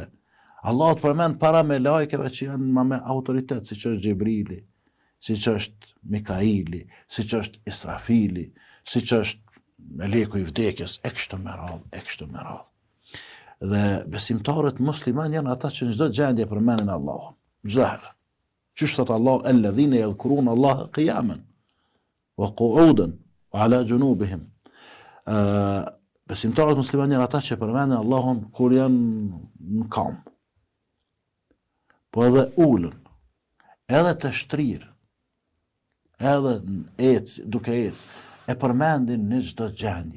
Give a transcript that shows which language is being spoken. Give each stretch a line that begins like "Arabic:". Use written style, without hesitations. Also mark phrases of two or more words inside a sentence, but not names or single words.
Albanian: Allah të përmend para me lajkeve që janë ma me autoritet, si që është Gjibrili, si që është Mikaili, si që është Israfili, si që është meleku i vdekjes, e kështu me radhë. Dhe besimtarët musliman janë ata që në çdo gjendje përmendin Allahun. Çdo herë. Qysh thot Allah,
Arabic: الذين يذكرون الله قياما وقعودا وعلى جنوبهم.
Albanian: Besimtarët musliman janë ata që përmendin Allahun kur janë në kam. Po edhe ulën, edhe të shtrirë, edhe duke ecë, e përmendin në çdo gjendje.